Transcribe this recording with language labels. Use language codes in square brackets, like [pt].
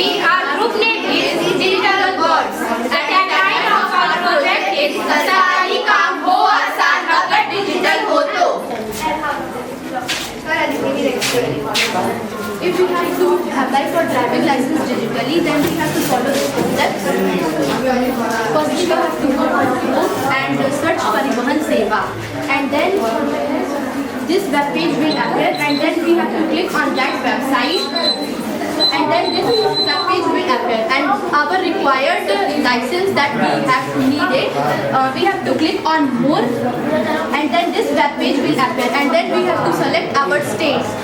[en] Our group name is Digital Birds. The tagline of our project is [hi] "सरकारी काम हो आसान अगर डिजिटल हो तो." [en] If we have to apply for driving license digitally, then we have to follow the steps. First, we have to go and search Parivahan Seva, and then this web page will appear, and then we have to click on that website, and then this web page will appear, and our required license that we have to need it, we have to click on more, and then this web page will appear, and then we have to select our states.